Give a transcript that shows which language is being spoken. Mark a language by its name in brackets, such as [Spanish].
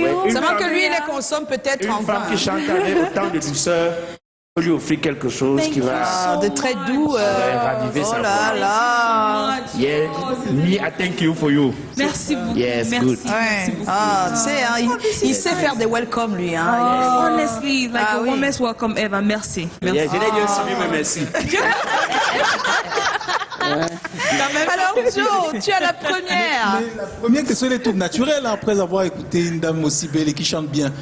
[French] Seulement que lui, il les consomme peut-être en Une femme qui chante avec autant de douceur peut lui offrir quelque chose qui va... de très doux. raviver sa voix. [English] Yeah, me, I thank you for you. [French] Merci beaucoup. [English] Yes, [French] merci. [English] good. [French] Ouais. Ah, tu sais, hein, il sait faire des welcomes, lui. Hein. [English] Honestly, like the warmest welcome ever. [French] Merci. Merci. Yeah, je l'ai bien suivi, mais merci. Alors, Joe, tu as la première. Mais la première question, elle est toute naturelle, hein, après avoir écouté une dame aussi belle et qui chante bien.